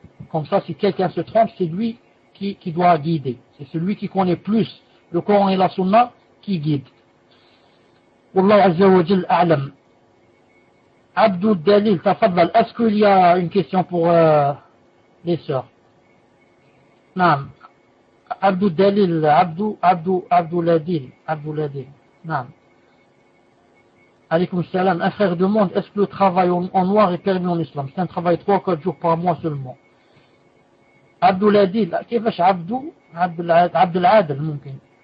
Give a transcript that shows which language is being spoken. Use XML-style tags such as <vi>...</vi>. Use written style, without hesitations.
<fr>Comme ça, si quelqu'un se trompe, c'est lui qui doit guider. C'est celui qui connaît plus le Coran et la sunna qui guide.</fr> <ar>والله عز وجل أعلم. عبد الدليل تفضل.</ar> <fr>Est-ce qu'il y a une question pour les sœurs?</fr> <ar>نعم. عبد الدليل عبد الدليل عبد الدليل. نعم. عليكم السلام.</ar> <fr>Un frère demande, est-ce que le travail en noir est permis en islam? C'est un travail 3-4 jours par mois seulement.</fr> <ar>عبد الدليل. كيفاش عبد عبد العادل ممكن.</ar>